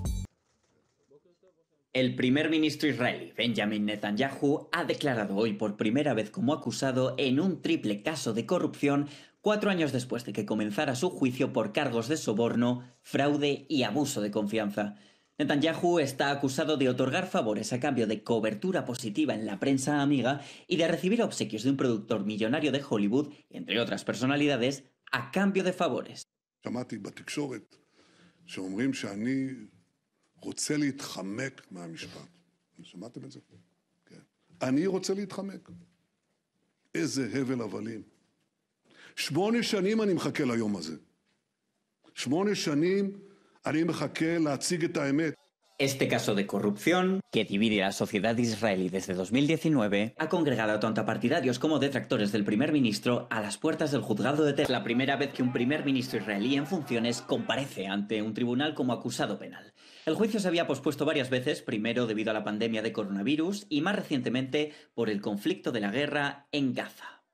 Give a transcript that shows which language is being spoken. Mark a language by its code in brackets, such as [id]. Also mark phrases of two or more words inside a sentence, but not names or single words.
[es] El primer ministro israelí, Benjamin Netanyahu, ha declarado hoy por primera vez como acusado en un triple caso de corrupción 4 años después de que comenzara su juicio por cargos de soborno, fraude y abuso de confianza. Netanyahu está acusado de otorgar favores a cambio de cobertura positiva en la prensa amiga y de recibir obsequios de un productor millonario de Hollywood, entre otras personalidades, a cambio de favores. [he] שמונה שנים אני מחכה ליום הזה. 8 שנים אני מחכה להציג את האמת. [es] Este caso de corrupción, que divide a la sociedad israelí desde 2019, ha congregado tanto a partidarios como detractores del primer ministro a las puertas del juzgado de Tel Aviv. La primera vez que un primer ministro israelí en funciones comparece ante un tribunal como acusado penal. El juicio se había pospuesto varias veces, primero debido a la pandemia de coronavirus y más recientemente por el conflicto de la guerra en Gaza.